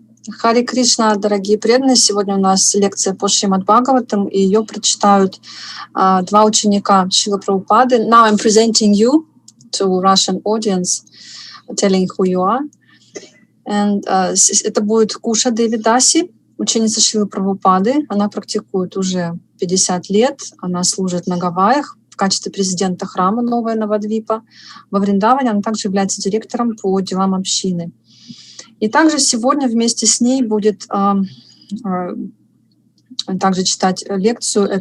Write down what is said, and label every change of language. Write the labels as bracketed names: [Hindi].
[Russian] Хари Кришна, дорогие преданные, сегодня у нас лекция по Шримад Бхагаватам, и ее прочитают два ученика Шрилы Прабхупады. [English] Now I'm presenting you to Russian audience, telling who you are. [Russian] And это будет Куша, деви, даси, ученица Шрилы Прабхупады. Она практикует уже 50 лет, она служит на Гавайях в качестве президента храма Новая Навадвипа. Во Вриндаване она также является директором по делам общины. И также сегодня вместе с ней будет также читать лекцию.